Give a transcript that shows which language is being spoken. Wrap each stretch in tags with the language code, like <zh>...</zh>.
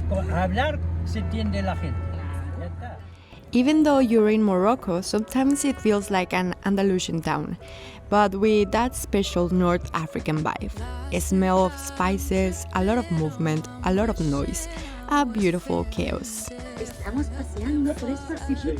<es>Hablar se entiende la gente.</es> <en>Even though you're in Morocco, sometimes it feels like an Andalusian town, but with that special North African vibe. A smell of spices, a lot of movement, a lot of noise, a beautiful chaos.</en> <es>Estamos paseando por estos sitios.</es>